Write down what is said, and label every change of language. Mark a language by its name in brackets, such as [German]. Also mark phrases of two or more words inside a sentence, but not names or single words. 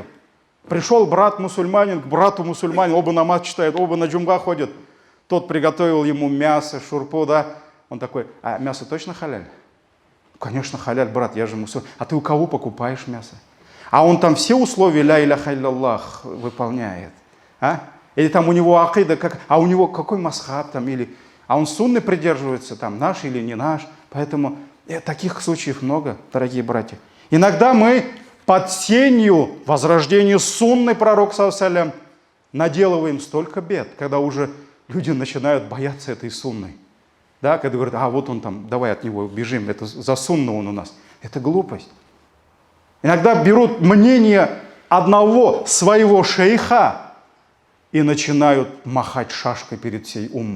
[Russian] Пришел брат-мусульманин к брату-мусульманину, оба намаз читают, оба на джумга ходят. Тот приготовил ему мясо, шурпу, да. Он такой: а мясо точно халяль? Конечно, халяль, брат, я же мусульманин. А ты у кого покупаешь мясо? А он там все условия [Arabic] لا إله إلا الله [Russian] выполняет. А? Или там у него акида, а у него какой масхаб там, или, а он сунны придерживается, там, наш или не наш. Поэтому таких случаев много, дорогие братья. Иногда мы под сенью возрождения сунны пророка [Arabic] صلى الله عليه وسلم [Russian] наделываем столько бед, когда уже люди начинают бояться этой сунны. Да, когда говорят: а вот он там, давай от него бежим, это за сунну он у нас. Это глупость. Иногда берут мнение одного своего шейха и начинают махать шашкой перед всей уммой.